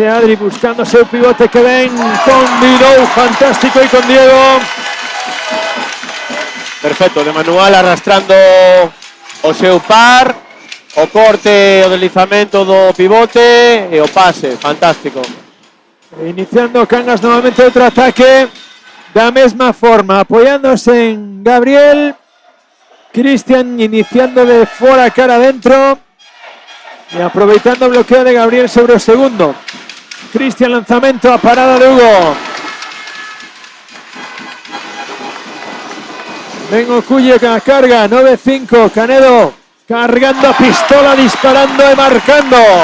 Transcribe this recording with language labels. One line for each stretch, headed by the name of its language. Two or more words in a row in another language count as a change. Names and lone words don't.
Galician: Adri buscando seu pivote que ven con Vidou, fantástico,
Spanish: y con Diego.
Galician: Perfecto, de manual arrastrando o seu par, o corte, o deslizamento do pivote e o pase, fantástico.
Spanish: Iniciando Cangas nuevamente otro ataque,
Galician: da mesma forma,
Spanish: apoyándose en Gabriel. Cristian iniciando
Galician: de fora cara adentro
Spanish: y aprovechando el bloqueo de Gabriel sobre el segundo. Cristian, lanzamiento a parada de Hugo. Vengo Cuye con la carga, 9-5, Canedo cargando a pistola, disparando y marcando.